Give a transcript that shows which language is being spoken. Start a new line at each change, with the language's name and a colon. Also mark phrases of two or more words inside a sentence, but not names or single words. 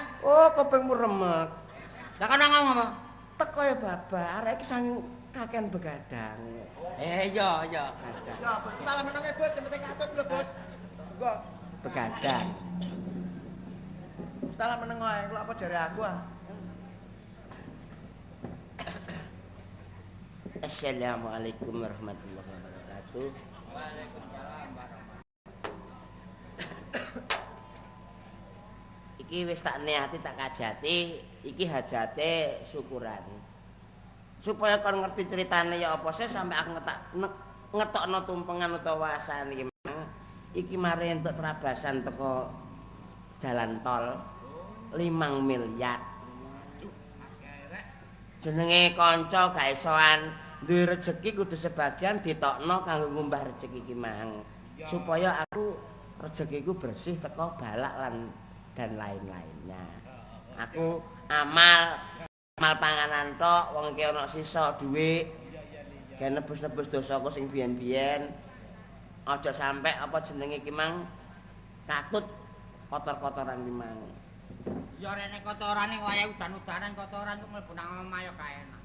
Javanese: Oh, kupingmu remek. Lah kon ngomong apa? Teko ya bapak, arek iki saking kakean begadang. Iya. Ya, salah menenge bos, sing penting katut lho bos. Engko Begadang. salah meneng ae, kok apa jare aku ah.
Arabic: السلام عليكم ورحمة الله وبركاته. وعليكم السلام ورحمة الله.
Javanese: Iki wis tak niati tak kajati, iki hajate syukuran. Supaya kon ngerti ceritane ya apa sih sampai aku ngetokno tumpengan utawa wasan iki. Iki mari entuk terabasan teko jalan tol 5 miliar. Jenenge kanca gak isoan duwe rejeki kudu sebagian ditokno kanggo ngumbah rejeki iki mang. Supaya aku rezekiku bersih teko balak
Indonesian: dan lain-lainnya.
Javanese: Aku amal panganan tok wong iki ana sisa dhuwit. Gen nebus-nebus dosaku sing biyen-biyen. Aja sampe apa jenenge iki mang katut kotor-kotoran iki mang. Ya rene kotorane waya udan-udanan kotoran kok mlebu nang omah ya gak enak.